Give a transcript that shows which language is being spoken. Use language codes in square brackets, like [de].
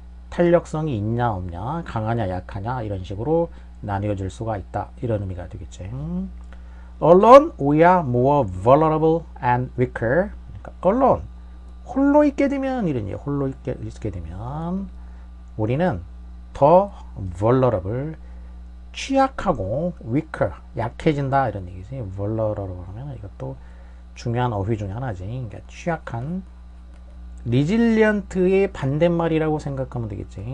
[ko] 탄력성이 있냐 없냐, 강하냐 약하냐 이런 식으로 나뉘어질 수가 있다. 이런 의미가 되겠지. [en] Alone we are more vulnerable and weaker. [ko] 그러니까 alone 홀로 있게 되면 이런 얘기. 홀로 있게 되면 우리는 더 vulnerable 취약하고 weaker 약해진다 이런 얘기지. vulnerable 하면 이것도 중요한 어휘 중에 하나지. 그러니까 취약한. resilient의 반대말이라고 생각하면 되겠지.